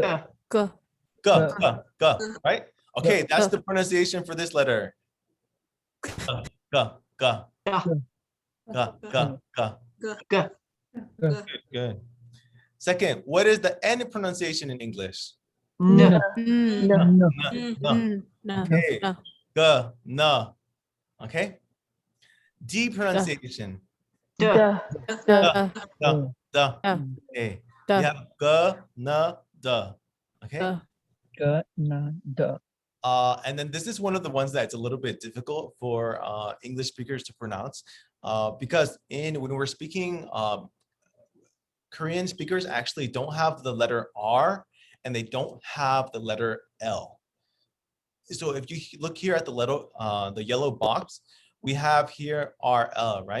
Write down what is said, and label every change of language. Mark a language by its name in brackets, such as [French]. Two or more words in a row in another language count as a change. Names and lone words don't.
[English] G. G, right? Okay, that's the pronunciation for this letter. [Korean] 가, 가, 가. 가, 가, 가. 가. [English] Good. Second, what is the N pronunciation in English? N. Mm, [Korean] 나, 노, 나. 노, [English] Okay. [Korean] 노. 가, 나. [English] Okay. D pronunciation. D. [Korean] 다, 다, 다, 다. 다, [English] Okay. [Korean] 다, [English] We have [Korean] 가, 나, 다. [English] Okay. [Korean] 다. [English] And then this is one of the ones that's a little bit difficult for English speakers to pronounce because when we're speaking, Korean speakers actually don't have the letter R and they don't have the letter L. So if you look here at the yellow box, we have here RL, right?